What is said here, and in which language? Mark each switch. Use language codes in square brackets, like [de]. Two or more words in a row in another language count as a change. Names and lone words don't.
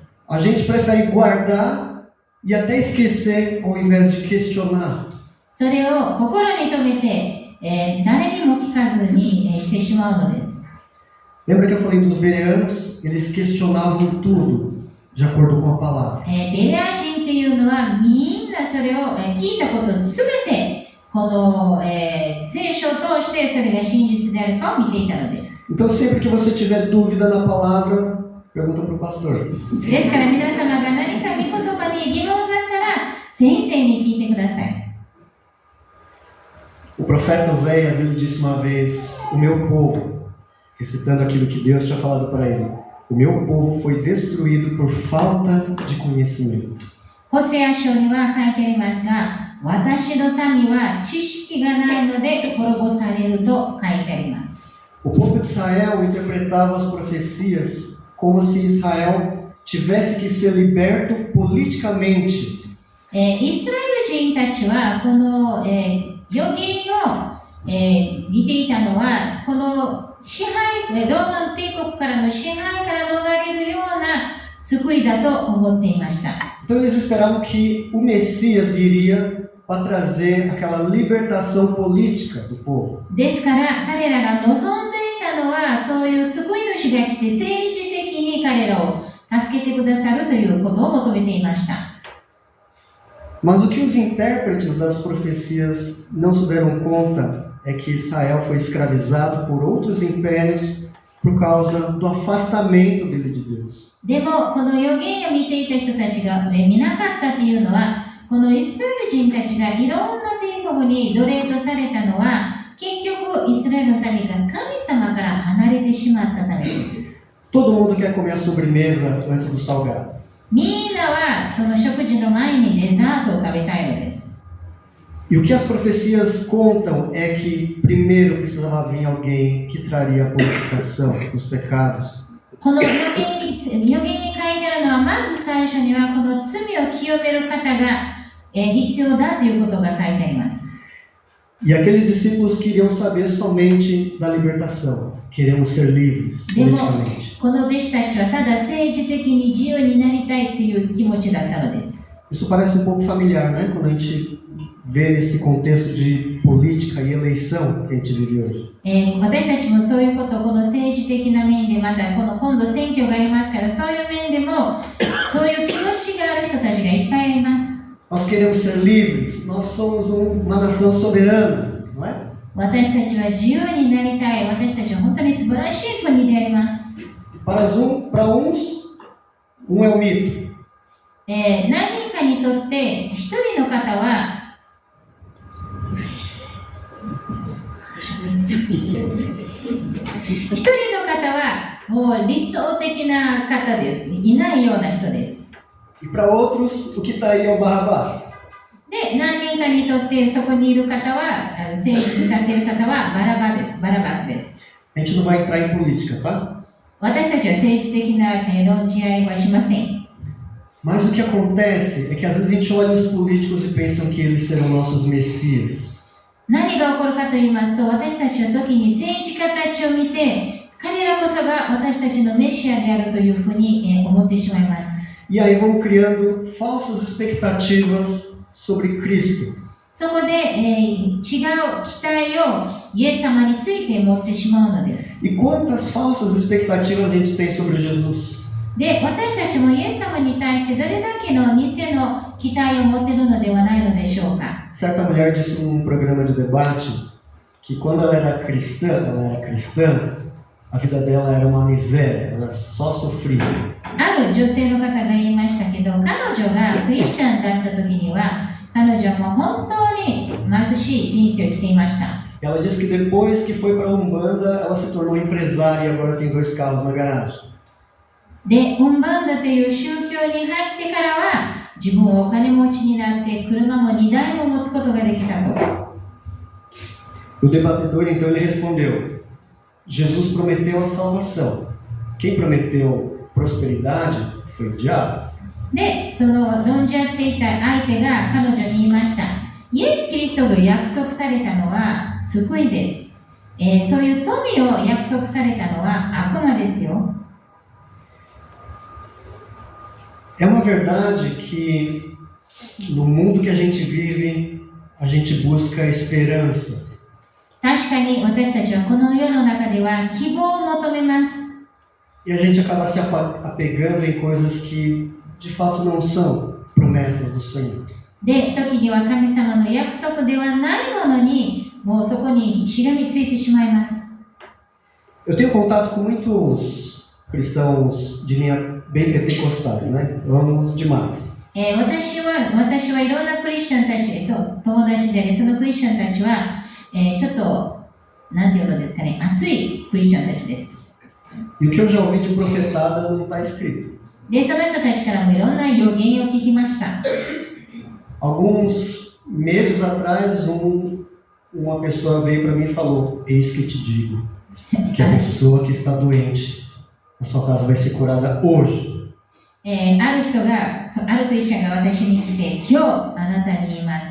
[pt] A gente prefere guardar e até esquecer ao invés de questionar. [ja] それを心に留めて、誰にも聞かずに、してしまうのです。 [pt] Lembra que eu falei dos bereanos? Eles questionavam tudo, de acordo com a palavra. [ja] ベレア人っていうのはみんなそれを、聞いたことすべてこの、聖書を通してそれが真実であるかを見ていたのです。 [pt] Então sempre que você tiver dúvida na palavra, pergunta para o pastor. [ja] ですから皆様が何か御言葉に疑問があったら先生に聞いてください。 [pt] O profeta Oséias, ele disse uma vez, o meu povo recitando aquilo que Deus tinha falado para ele. O meu povo foi destruído por falta de conhecimento. [ja] ホセア書には書いてありますが、私の民は知識がないので滅ぼされると書いてあります。 [pt] O povo de Israel interpretava as profecias como se Israel tivesse que ser liberto politicamente. [ja] イスラエル人たちはこの、預言を、見ていたのは、この支配、ローマ帝国からの支配から逃れるような救いだと思っていました。 [pt] Então eles esperavam que o Messias viria para trazer aquela libertação política do povo. [ja] ですから彼らが望んでいたのは、そういう救い主が来て政治的に彼らを助けてくださるということを求めていました。 [pt] Mas o que os intérpretes das profecias não se deram conta é que Israel foi escravizado por outros impérios por causa do afastamento dele de Deus. [ja] でもこの預言を見ていた人たちが見なかったというのは、このイスラエル人たちがいろんな帝国に奴隷とされたのは、結局イスラエルの民が神様から離れてしまったためです。 [pt] Todo mundo quer comer a sobremesa antes do salgado. [ja] みんなはその食事の前にデザートを食べたいのです。 [pt] E o que as profecias contam é que primeiro precisava vir alguém que traria a purificação dos pecados. [ja] この預言に書いてあるのは、まず最初にはこの罪を清める方が必要だということが書いてあります。 [pt] E aqueles discípulos queriam saber somente da libertação. Queremos ser livres [ja] でも [pt] politicamente. [ja] この弟子たちはただ政治的に自由になりたいという気持ちだったのです。 [pt] Isso parece um pouco familiar, né? Quando a gente vê esse contexto de política e eleição que a gente vive hoje. [ja] 私たちもそういうこと、この政治的な面で、またこの今度選挙がありますから、そういう面でもそういう気持ちがある人たちがいっぱいいます。 [pt] Nós queremos ser livres. Nós somos uma nação soberana, não é? [ja] 私たちは自由になりたい。私たちは本当に素晴らしい国であります。 [pt] Para uns, é um mito. [ja] 何人かにとって一人の方は一人の方はもう理想的な方です。いないような人です。 [pt] E para outros, o que está aí é o Barrabás. [ja] で、何人かにとってそこにいる方は、政治に立っている方はバラバスです。 [pt] A gente não vai entrar em política, tá? [ja] 私たちは政治的な論じ合いはしません。 [pt] Mas o que acontece é que às vezes a gente olha os políticos e pensam que eles serão nossos messias. [ja] 何が起こるかと言いますと、私たちは時に政治家たちを見て、彼らこそが私たちのメシアであるというふうに思ってしまいます。 [pt] E aí vão criando falsas expectativas sobre Cristo. [ja] そこで、違う期待をイエス様について持ってしまうのです。 [pt] E quantas falsas expectativas a gente tem sobre Jesus? [ja] で、私たちもイエス様に対してどれだけの偽の期待を持っているのではないのでしょうか。 [pt] Certa mulher disse num programa de debate que quando ela era cristã, a vida dela era uma miséria, ela só sofria. [ja] ある女性の方が言いましたけど、彼女がクリスチャンだった時には、彼女はもう本当に貧しい人生を生きていました。 [pt] Ela disse que depois que foi para a Umbanda, ela se tornou empresária e agora tem 2 carros na garagem. [ja] で、ウンバンダという宗教に入ってからは、自分はお金持ちになって車も2台も持つことができたと。 [pt] O debatedor então ele respondeu: Jesus prometeu a salvação. Quem prometeu prosperidade foi o diabo. [ja] で、その論じ合っていた相手が彼女に言いました。イエス・キリストが約束されたのは救いです。そういう富を約束されたのは悪魔ですよ。 [pt] É uma verdade que no mundo que a gente vive, a gente busca esperança. [ja] 確かに私たちはこの世の中では希望を求めます。 [pt] E a gente acaba se apegando em coisas que de fato não são promessas do Senhor. [ja] で、時には神様の約束ではないものに、もうそこにしがみついてしまいます。 [pt] Eu tenho contato com muitos cristãos de linha bem pentecostais, né? Eu amo demais. [ja] 私はいろんなクリスチャンたちと友達であり、そのクリスチャンたちは、ちょっとなんていうのですかね、熱いクリスチャンたちです。 [pt] E o que eu já ouvi de profetada não está escrito. [ja] で、その人たちからもいろんな予言を聞きました。 [pt] Alguns meses atrás, uma pessoa veio para mim e falou: Eis que te digo que a pessoa que está doente na sua casa vai ser curada hoje. [ja] ある人が、あるクリスチャンが私に来て、今日あなたに言います。